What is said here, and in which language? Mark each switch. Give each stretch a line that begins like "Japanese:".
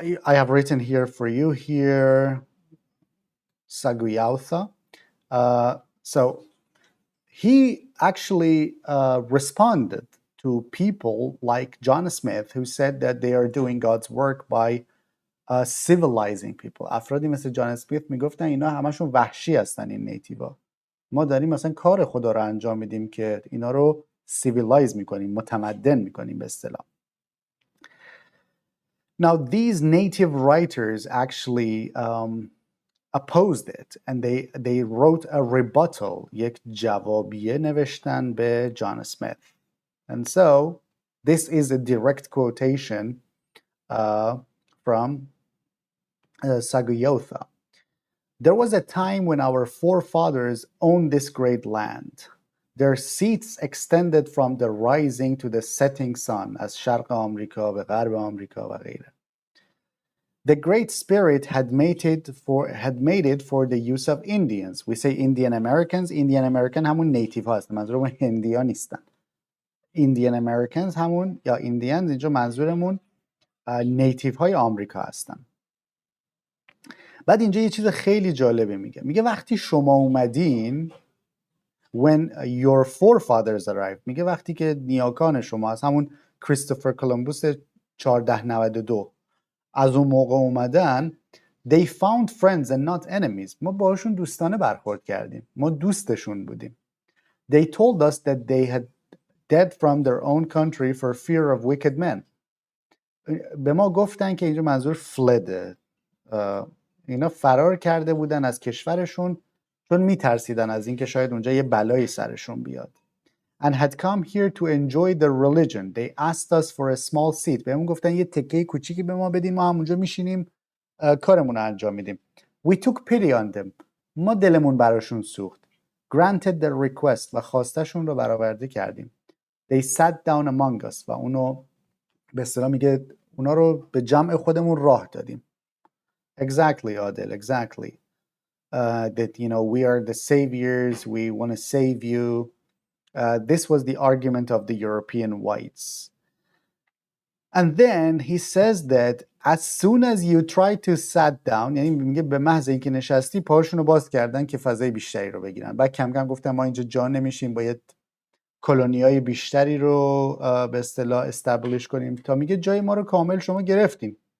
English: I have written here for you here, Saguiautha. So he actually responded to people like John Smith, who said that they are doing God's work by civilizing people.
Persian: افرادی مثل جان اسمیت میگفتن اینا همشون وحشی هستن، این نیتیوا. ما داریم مثلا کار خدا رو انجام میدیم که اینا رو سیویلایز میکنیم، متمدن میکنیم به اصطلاح.
English: Now these native writers actually opposed it and they wrote a rebuttal.
Persian: یک جوابیه نوشتن به John Smith.
English: And so this is a direct quotation from Saguiotha. There was a time when our forefathers owned this great land. Their seats extended from the rising to the setting sun as
Persian: شرق آمریکا به غرب آمریکا و غیره.
English: The Great Spirit had made it for the use of Indians. We say Indian Americans.
Persian: Indian American همون نیتیو هست. منظورمون هندیا نیستن. Indian Americans همون یا Indians اینجا منظورمون نیتیو های آمریکا هستن. بعد اینجا یه چیز خیلی جالبه میگه وقتی شما اومدین
English: when your forefathers arrived،
Persian: میگه وقتی که نیاکان شما از همون کریستوفر کولومبوس 1492 از اون موقع اومدن
English: they found friends and not enemies.
Persian: ما باشون دوستانه برخورد کردیم، ما دوستشون بودیم.
English: They told us that they had fled from their own country for fear of wicked men.
Persian: به ما گفتن که اینجا منظور fled، اینا فرار کرده بودن از کشورشون چون میترسیدن از اینکه شاید اونجا یه بلایی سرشون بیاد.
English: And had come here to enjoy the religion. They asked us for a small seat.
Persian: بهمون گفتن یه تکه کوچیکی به ما بدین، ما همونجا میشینیم کارمون رو انجام میدیم.
English: We took pity on them.
Persian: ما دلمون براشون سوخت.
English: Granted their request.
Persian: و خواستشون رو برآورده کردیم.
English: They sat down among us.
Persian: و اونو به اصطلاح میگه اونا رو به جمع خودمون راه دادیم.
English: Exactly, Adel, exactly. That, we are the saviors, we want to save you. This was the argument of the European whites. And then he says that as soon as you try to sit down،
Persian: یعنی میگه به محض اینکه نشستی پاشونو باز کردن که فضای بیشتری رو بگیرن. بعد کم کم گفتن ما اینجا جا نمیشیم، باید کلونیای بیشتری رو به اصطلاح استابلیش کنیم تا میگه جای ما رو کامل شما گرفتیم.